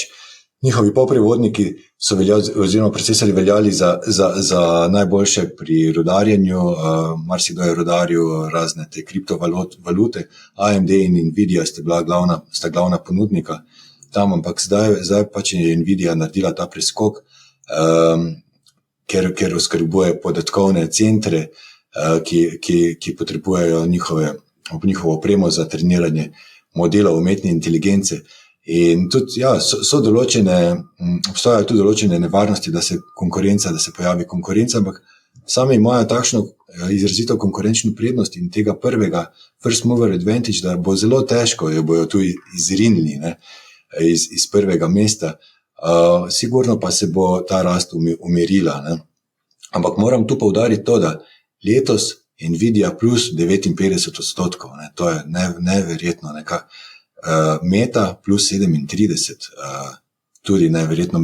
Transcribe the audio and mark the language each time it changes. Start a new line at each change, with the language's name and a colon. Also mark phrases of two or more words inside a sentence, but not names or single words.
Slovenian: njihovi polprevodniki oziroma procesori veljali za najboljše pri rudarjenju, marsikdo je rudaril razne te kriptovalute, AMD in Nvidia sta glavna ponudnika tam, ampak zdaj pač je Nvidia naredila ta preskok, ker oskrbuje podatkovne centre, ki potrebujejo njihovo opremo za treniranje modelov umetne inteligence. In tudi, ja, obstajajo tudi določene nevarnosti, da se pojavi konkurenca, ampak sami imajo takšno izrazito konkurenčno prednost in tega prvega
English: first mover advantage,
Slovenian: da bo zelo težko, jo bojo tu izrinili, ne, iz prvega mesta. Sigurno pa se bo ta rast umirila, ne. Ampak moram tu poudariti to, da letos Nvidia plus 59%, ne, to je neverjetno, Meta plus 37%, tudi neverjetno.